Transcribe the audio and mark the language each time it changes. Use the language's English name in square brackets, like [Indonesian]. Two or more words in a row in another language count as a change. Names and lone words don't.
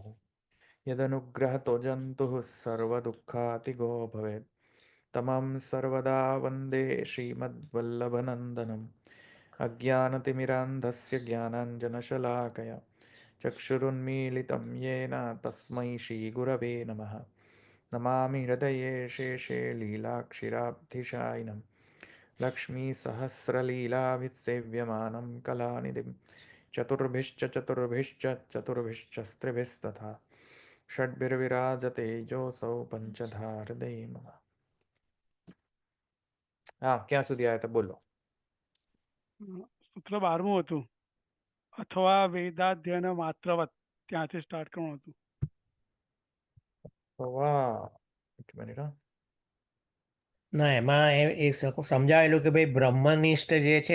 [Sanskrit] यदनुग्रहतो जन्तुः सर्वदुःखातिगो भवेत् तमं सर्वदा वन्दे श्रीमद्वल्लभनन्दनम् अज्ञानतिमिरान्धस्य ज्ञानाञ्जनशलाकया चक्षुरुन्मीलितं येन तस्मै श्रीगुरवे नमः नमामि हृदये शेषे लीलाक्षिराब्धिशायिनं लक्ष्मीसहस्रलीलाभिसेव्यमानं कलानिधिं चतुर्भिश्च चतुर्भिश्च चतुर्भिश्च स्त्रिभिस्तथा षड्भिर्विराजते जोऽसौ पंचधा हृदय मम। [Gujarati] હા, ક્યાં સુધી આવ્યા હતા બોલો? સૂત્ર 12મું હતું. અથવા [Sanskrit] वेदाध्ययन मात्रवत, [Gujarati] ત્યાંથી સ્ટાર્ટ કરવાનું હતું. વાહ, એક મિનિટ હા. ના એમાં સમજાવેલું કે ભાઈ બ્રહ્મનિષ્ઠ જે છે